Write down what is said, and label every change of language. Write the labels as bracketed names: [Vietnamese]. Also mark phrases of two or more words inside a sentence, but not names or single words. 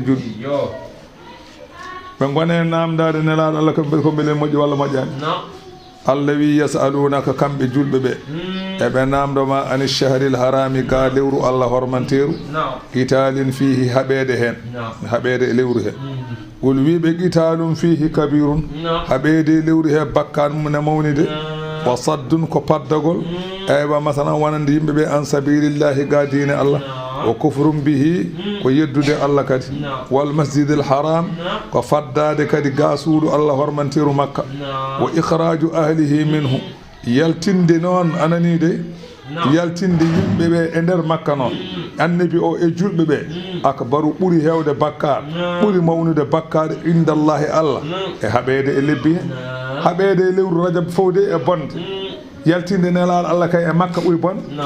[Fula] julɓe ɓe gone namdade nelaɗo allah ko beele moƴƴi walla moƴƴani allah wi yasalunaka kamɓe julɓe ɓe eɓe namdoma [Arabic] عن الشهر [Fula] harami ga lewru allah hormanteru [Arabic] قتال فيه [Fula] haɓede hen haɓede e lewru he gol wiɓe [Arabic] قتال فيه كبير [Fula] haɓede lewru he bakkan mune mawnide [Arabic] وصد [Fula] ko paddagol eywa masalan wonande yimɓeɓe [Arabic] عن سبيل الله [Fula] ga dine allah [Arabic] وكفر به [Fula] ko yeddude allah kadi [Arabic] والمسجد الحرام [Fula] ko faddade kadi ga suudu allah hormantiru makka [Arabic] وإخراج أهله منه [Fula] yaltinde noon anani de yaltinde yimɓe ɓe e nder makka noon annabi o e julɓe ɓe akbaru ɓuri hewde bakkar ɓuri mawnude bakkar indallahi Allah e haɓede e lebbi he haɓede e lewru rajab fowde e bonde yaltinde nelal Allah kay e makka ɓuri bonde